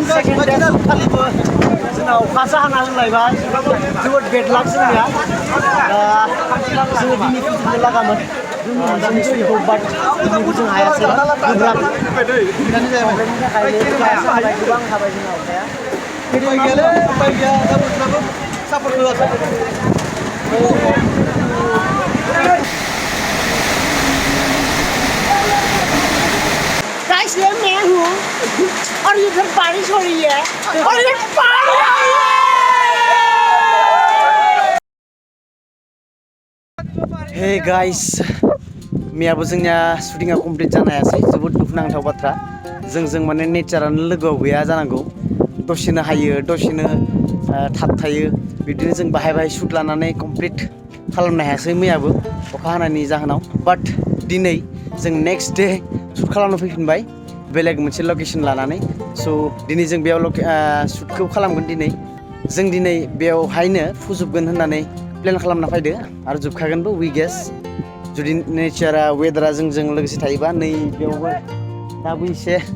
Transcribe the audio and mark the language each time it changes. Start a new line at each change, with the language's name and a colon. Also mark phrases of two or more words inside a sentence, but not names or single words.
Bodo: खालिबो जोंनाव अखासो हाना होलायबाय जोबोद
English: bad luck
Bodo: जोंनिया जोङो दिनै फैनो लागामोन जोंनि मोनजानि सयखौ बाट दिनैबो जों हायासै गोब्राब प्रब्लेमनि थाखायनो गोबां हाबाय जोंना अखाया सापर्ट होआसै
English: Guys,
Hindi: ये मैं हूँ और इधर बारिश हो रही है और ये पानी आ रही है
English: hey guys
Bodo: मैयाबो जोंनिया शुटिंआ कमप्लिट जानो हायासै जोबोद दुखुनांथाव बाथ्रा जों माने नेचारानो लोगोआव गैया जानांगौ दसेनो हायो दसेनो थाबथायो बिदिनो जों बाहाय शुट लानानै कमप्लिट खालामनो हायासै मैयाबो अखा हानायनि जाहोनाव बाट दिनै जों
English: next day
Bodo: शुट खालामनो फैफिनबाय बेलेग मोनसे लकेशन लानानै स' दिनै जों बेयाव शुटखौ खालामगोन जों दिनै बेयावहायनो फोजोबगोन होननानै प्लेन खालामना फैदो आरो जोबखागोनबो
English: we guess
Bodo: जुदि नेचारा वेदारा जोंजों लोगोसे थायोबा नै बेयावबो दाबो एसे